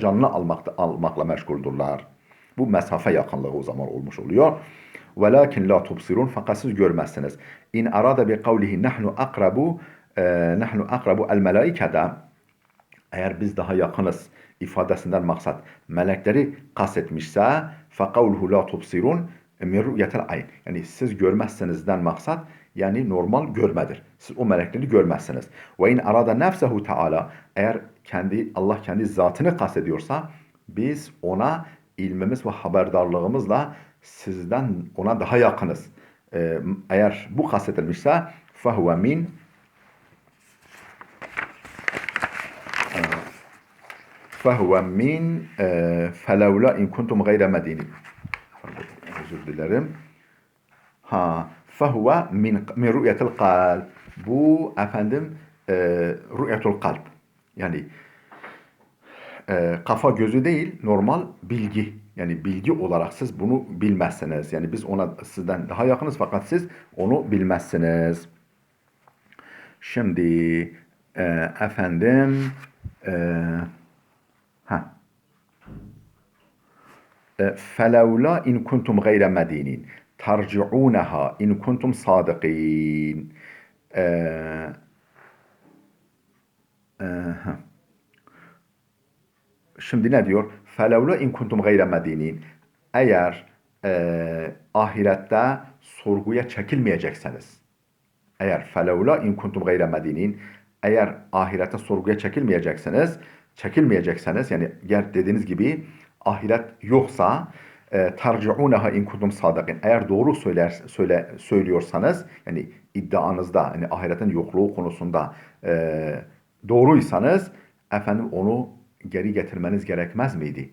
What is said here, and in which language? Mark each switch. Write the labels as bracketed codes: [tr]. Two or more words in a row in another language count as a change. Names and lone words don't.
[tr] Canını almakla meşguldurlar. Bu mesafe yakınlığı o zaman olmuş oluyor. [ar] ولكن لا تبصرون, [tr] fakat siz görmezsiniz. [ar] إن أراد بقوله نحن أقرب الملائكة, [tr] eğer biz daha yakınız ifadesinden maksat melekleri kastetmişse [ar] فَقَوْلُهُ لَا تُبْصِرُونَ مِنْ رُؤْيَةِ الْعَيْنِ, [tr] yani siz görmezsinizden maksat yani normal görmedir. Siz o melekleri görmezsiniz. [ar] وَاِنْ أراد نفسه تعالى, [tr] eğer Allah kendi zatını kastediyorsa biz ona ilmimiz ve haberdarlığımızla sizden ona daha yakınız. Eğer bu kastedilmişse [ar] فَهُوَ مِنْ فَهُوَ مِنْ فَلَوْلَا اِنْ كُنْتُمْ غَيْرَ مَد۪ينٍ. [tr] Özür dilerim. [ar] فَهُوَ مِنْ رُؤْيَةِ الْقَلْبِ. [tr] Bu [ar] رؤية القلب. [tr] Yani kafa gözü değil, normal bilgi. Yani bilgi olarak siz bunu bilmezsiniz. Yani biz ona sizden daha yakınız fakat siz onu bilmezsiniz. Şimdi efendim [ar] فَلَوْلَا اِنْ كُنْتُمْ غَيْرَ مَد۪ينٍ تَرْجِعُونَهَا اِنْ كُنْتُمْ صَادِقِينَ. [tr] Şimdi ne diyor? [ar] فَلَوْلَا اِنْ كُنْتُمْ غَيْرَ مَد۪ينٍ. [tr] Eğer ahirette sorguya çekilmeyecekseniz, eğer [ar] فَلَوْلَا اِنْ كُنْتُمْ غَيْرَ مَد۪ينٍ, [tr] eğer ahirette sorguya çekilmeyecekseniz, yani dediğiniz gibi ahiret yoksa [ar] ترجعونها إن كنتم صادقين, [tr] eğer doğru söylüyorsanız, yani iddianızda, yani ahiretin yokluğu konusunda doğruysanız onu geri getirmeniz gerekmez miydi?